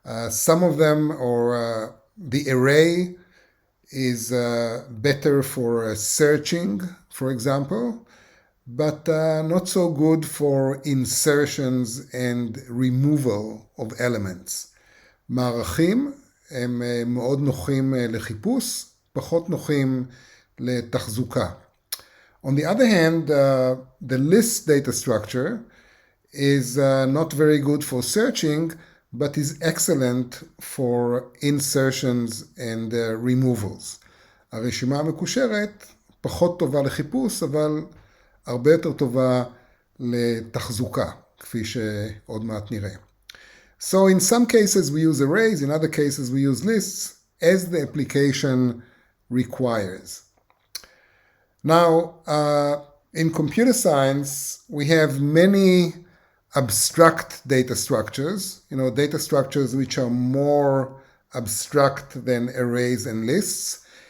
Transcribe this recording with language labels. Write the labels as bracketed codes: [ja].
[en] Some of them, or the array is better for searching, for example, but not so good for insertions and removal of elements. [he] מערכים הם מאוד נוחים לחיפוש, פחות נוחים לתחזוקה. [en] On the other hand, the list data structure is not very good for searching, but is excellent for insertions and removals. [he] הרשימה המקושרת פחות טובה לחיפוש, אבל הרבה יותר טובה לתחזוקה, כפי שעוד מעט נראה. [en] So in some cases we use arrays, in other cases we use lists as the application requires. Now, in computer science, we have many abstract data structures, data structures which are more abstract than arrays and lists.